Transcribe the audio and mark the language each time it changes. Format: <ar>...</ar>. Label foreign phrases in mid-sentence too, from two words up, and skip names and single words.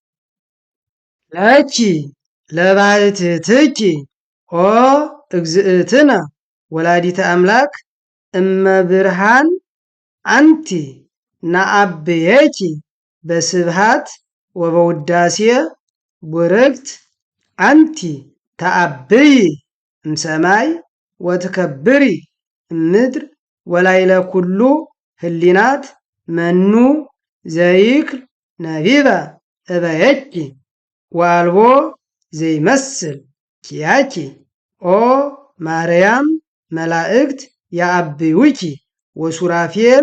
<gez>ለኪ ለባሕቲትኪ ኦ እግዝእትነ ወላዲተ አምላክ እመ ብርሃን አንቲ ነአብየኪ በስብሃት ወበውዳሴ ቡርክት አንቲ ተአብይ እምሰማይ ወትከብሪ እምድር ወላይለ ኩሉ ህሊናት መኑ ዘይክል ነቢበ እበየኪ ወአልቦ ዘይመስል ኪያኪ። ኦ ማርያም መላእክት ያአብዩኪ ወሱራፌል</gez>